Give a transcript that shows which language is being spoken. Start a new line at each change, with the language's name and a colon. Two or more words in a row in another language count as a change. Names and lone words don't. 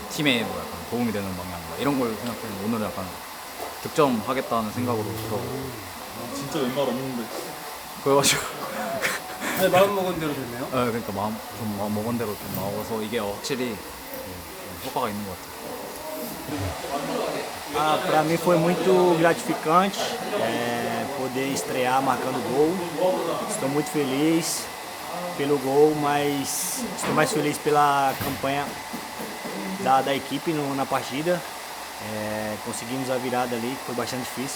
Korean: 팀에 뭐 약간 도움이 되는 방향 이런 걸 생각했는데 오늘은 약간 득점하겠다는 생각으로 들어가고 진짜 웬말 없는데 그래가지고 마음 먹은 대로 됐네요. 네, 그러니까 마음 먹은 대로 좀 나와서 이게 확실히 효과가 있는 것 같아요.
Portuguese: Para mim foi muito gratificante poder estrear marcando gol. Estou muito feliz pelo gol, mas estou mais feliz pela campanha da equipe na partida. Conseguimos a virada ali, que foi bastante difícil.